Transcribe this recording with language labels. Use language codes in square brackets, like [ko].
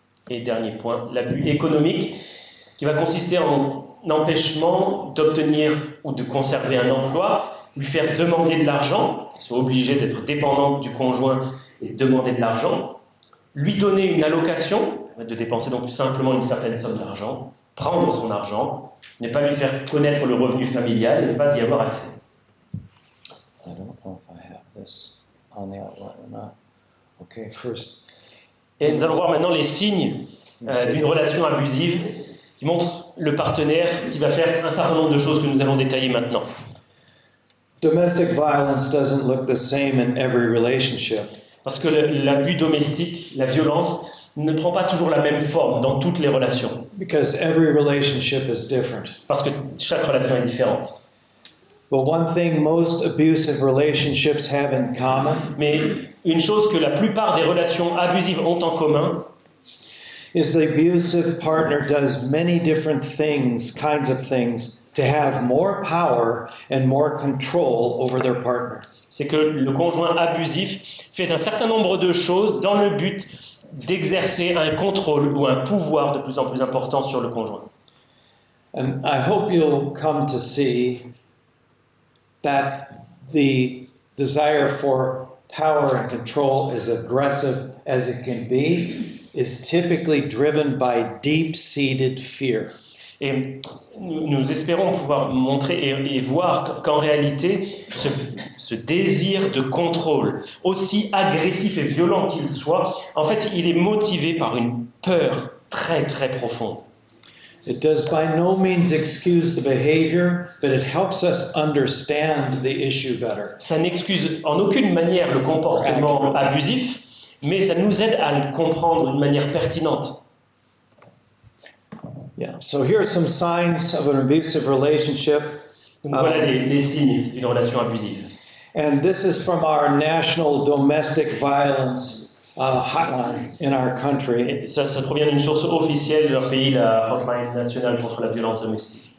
[fr] Et dernier point, l'abus économique, qui va consister en un empêchement d'obtenir ou de conserver un emploi, lui faire demander de l'argent, qu'il soit obligé d'être dépendant du conjoint et de demander de l'argent, lui donner une allocation, de dépenser donc simplement une certaine somme d'argent, prendre son argent, ne pas lui faire connaître le revenu familial et ne pas y avoir accès. [en] I don't know if I have this on the outline or not. Okay, first. [fr] Et nous allons voir maintenant les signes d'une relation abusive qui montrent le partenaire qui va faire un certain nombre de choses que nous allons détailler maintenant. [en] Domestic violence doesn't look the same in every relationship. [fr] Parce que l'abus domestique, la violence, ne prend pas toujours la même forme dans toutes les relations. [en] Because every relationship is different. [fr] Parce que chaque relation est différente. [en] But one thing most abusive relationships have in common [fr] Mais une chose que la plupart des relations abusives ont en commun, [en] is the abusive partner does many different things, kinds of things, to have more power and more control over their partner. [fr] c'est que le conjoint abusif fait un certain nombre de choses dans le but d'exercer un contrôle ou un pouvoir de plus en plus important sur le conjoint. [en] And I hope you'll come to see that the desire for power and control, as aggressive as it can be, is typically driven by deep-seated fear. [fr] Et nous espérons pouvoir montrer et voir qu'en réalité, ce désir de contrôle, aussi agressif et violent qu'il soit, en fait, il est motivé par une peur très très profonde. [en] It does by no means excuse the behavior, but it helps us understand the issue better. [fr] Ça n'excuse en aucune manière le comportement abusif, mais ça nous aide à le comprendre d'une manière pertinente. [en] Yeah, so here are some signs of an abusive relationship. [fr] Donc voilà les signes d'une relation abusive. [en] And this is from our national domestic violence hotline in our country. [fr] Et ça provient d'une source officielle de leur pays, la Hotline nationale contre la violence domestique.